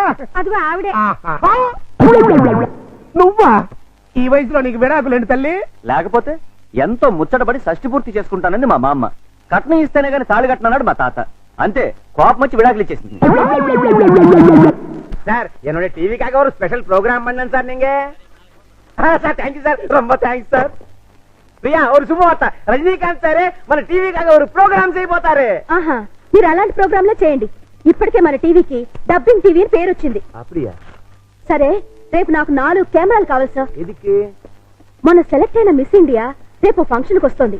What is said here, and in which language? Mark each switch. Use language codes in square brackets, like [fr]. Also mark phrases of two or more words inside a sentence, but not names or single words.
[te] అదిగో ఆవిడే. నువ్వా? ఈ వయసులో నీకు విడాకులు ఏంటి తల్లి? లేకపోతే ఎంతో ముచ్చటపడి షష్టి పూర్తి చేసుకుంటానంది మా మామ. కట్నం ఇస్తేనే గాని తాళి కట్టినాడు మా తాత. అంతే, కోపం వచ్చి విడాకులు ఇచ్చేసింది. [ta] సార్ என்னோட டிவிக்காக ஒரு [en] special program [ta] பண்ணேன் சார். நீங்க சார் தேங்க்யூ சார், ரொம்ப தேங்க்ஸ் சார். [te] ప్రియా ஒரு శుభవార్త, రజనీకాంత్ సారే మన టీవీకాக ஒரு ప్రోగ్రామ్ చేయబోతారు. ఆహా, మీరు అలాంటి ప్రోగ్రాంలే చేయండి. ఇప్పటికే మన టీవీకి [en] dubbing TV [te] అని పేరు వచ్చింది. అప్పుడియా? సరే, రేపు నాకు 4 కెమెరాలు కావాలి సార్. ఎదికి? మొన్న సెలెక్ట్ అయిన మిస్ ఇండియా రేపు ఫంక్షన్ కి వస్తుంది.